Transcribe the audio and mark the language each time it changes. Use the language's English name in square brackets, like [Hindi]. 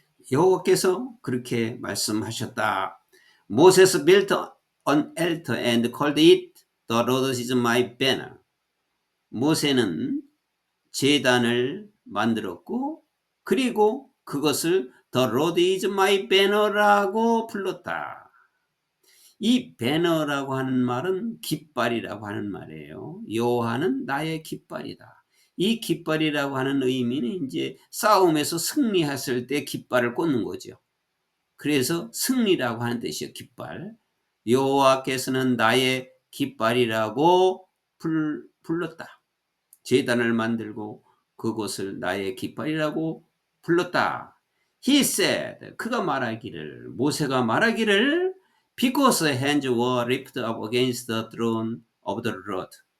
[Korean] 여호와께서 그렇게 말씀하셨다. [English] Moses built an altar and called it The Lord is my banner. [Korean] 모세는 제단을 만들었고, 그리고 그것을 [English] The Lord is my banner [Korean] 라고 불렀다. 이 배너라고 하는 말은 깃발이라고 하는 말이에요. 여호와는 나의 깃발이다. 이 깃발이라고 하는 의미는 이제 싸움에서 승리했을 때 깃발을 꽂는 거죠. 그래서 승리라고 하는 뜻이에요. 깃발. 여호와께서는 나의 깃발이라고 불렀다. 제단을 만들고 그것을 나의 깃발이라고 불렀다. [English] He said, [Korean] 그가 말하기를, 모세가 말하기를, [English] because hands were lifted up against the throne of the Lord.